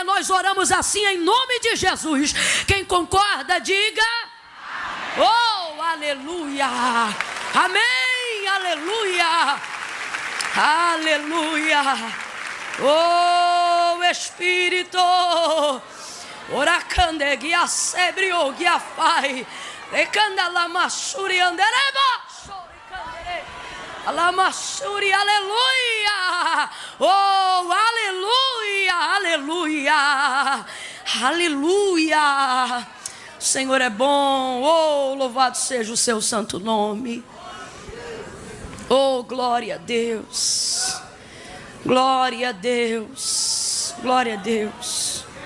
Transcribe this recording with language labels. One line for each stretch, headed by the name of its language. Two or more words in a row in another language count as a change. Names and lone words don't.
Portuguese: Nós oramos assim em nome de Jesus. Quem concorda, diga oh, aleluia, amém, aleluia, aleluia. Oh, Espírito, oracande guia sebrio guia fai recanda la masuri andereba soricandere la masuri, aleluia. Oh, aleluia, aleluia, aleluia. O Senhor é bom. Oh, louvado seja o seu santo nome. Oh, glória a Deus, glória a Deus, glória a Deus.